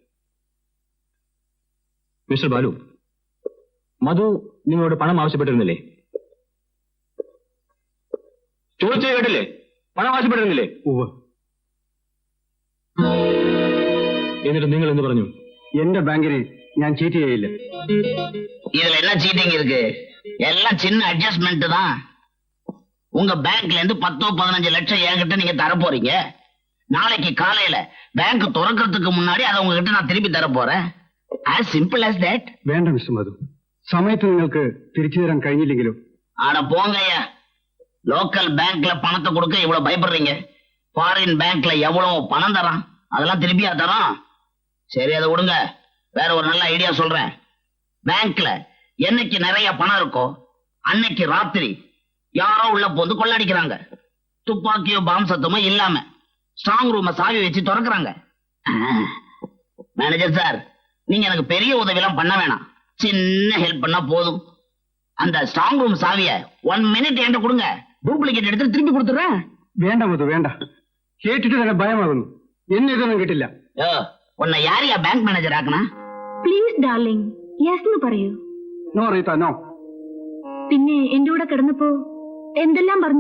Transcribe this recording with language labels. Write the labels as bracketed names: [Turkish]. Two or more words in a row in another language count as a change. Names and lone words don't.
[Malayalam] മിസ്റ്റർ ബാലു, മധു നിങ്ങളോട് പണം ആവശ്യപ്പെട്ടിരുന്നില്ലേ? ചോദിച്ചേ കേട്ടില്ലേ? പണം ആവശ്യപ്പെട്ടിരുന്നില്ലേ? ഉവ്വ്. എന്നിട്ട് നിങ്ങൾ എന്ത് പറഞ്ഞു? എന്റെ ബാങ്കിനെ ഞാൻ ചീറ്റ് ചെയ്യില്ല. [Tamil] இதுல என்ன சீட்டிங் இருக்கு? எல்லாம் சின்ன அட்ஜஸ்ட்மெண்ட் தான். உங்க பேங்க்ல இருந்து 10-15 லட்சம் என்கிட்ட நீங்க தர போறீங்க. நாளைக்கு காலையில பேங்க் திறக்கிறதுக்கு முன்னாடி அதை உங்ககிட்ட நான் திருப்பி தர போறேன். [English] as simple as that. [Malayalam] വേണ്ട മിസ്റ്റർ മധു, സമയത്ത് നിങ്ങൾക്ക് തിരിച്ചു തരാൻ കഴിഞ്ഞില്ലെങ്കിലോ? [Tamil] ஆனா போங்கய்யா, [English] local bankல [Tamil] பணத்தை கொடுக்க இவ்வளவு பயப்படுறீங்க. [English] foreign bankல [Tamil] எவ்வளவு பணம் தரான், அதெல்லாம் திருப்பியா தரோம். சரி, அதை விடுங்க. வேற ஒரு நல்ல ஐடியா சொல்றேன். பேங்க்ல என்னைக்கு நிறைய பணம் இருக்கோ அன்னைக்கு ராத்திரி யாரோ உள்ள போந்து கொள்ளடிக்கிறாங்க. துப்பாக்கியோ பாம் சத்தமோ இல்லாம [English] strong room [Tamil] சாவி வச்சு திறக்கிறாங்க. மேனேஜர் சார், நீங்க எனக்கு பெரிய உதவியெல்லாம் பண்ண வேணாம். சின்ன ஹெல்ப் பண்ணா போதும். அந்த [English] strong room [Tamil] சாவிய 1 மினிட் என்கிட்ட கொடுங்க. [Malayalam] ഡ്യൂപ്ലിക്കേറ്റ് എടുത്ത് തിരിച്ചു കൊടുത്തുറേൻ. വേണ്ട മധു, വേണ്ട. കേട്ടിട്ട് തന്നെ ഭയമാകുന്നു. എന്നെ ഇതൊന്നും കിട്ടില്ല. [Tamil] உன்னை யாரய்யா [English] bank manager [Tamil] ആക്കണ? [English] please darling, [Malayalam] യെസ് എന്ന് പറയൂ. നോ റീത്ത, നോ. പിന്നെ എന്റെ കൂടെ കിടന്നപ്പോ എന്തെല്ലാം പറഞ്ഞു?